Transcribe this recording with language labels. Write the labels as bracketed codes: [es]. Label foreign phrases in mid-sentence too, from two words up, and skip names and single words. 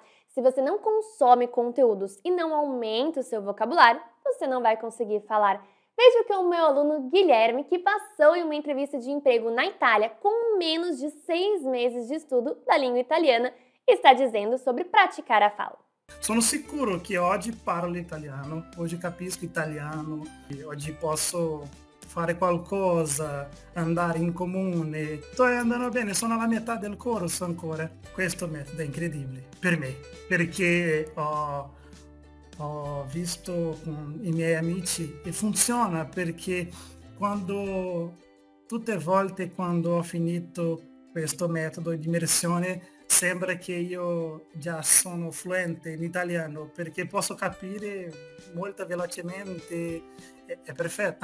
[pt] Se você não consome conteúdos e não aumenta o seu vocabulário, você não vai conseguir falar. Veja o que o meu aluno Guilherme, que passou em uma entrevista de emprego na Itália com menos de 6 meses de estudo da língua italiana, está dizendo sobre praticar a fala. [it] Sono sicuro che oggi parlo italiano, oggi capisco italiano, oggi posso fare qualcosa, andare in comune. Sto andando bene, sono alla metà del corso ancora. Questo metodo è incredibile per me, perché ho visto con i miei amici e funziona, perché tutte le volte quando ho finito questo metodo di immersione sembra che io già sono fluente in italiano, perché posso capire molto velocemente, è perfetto.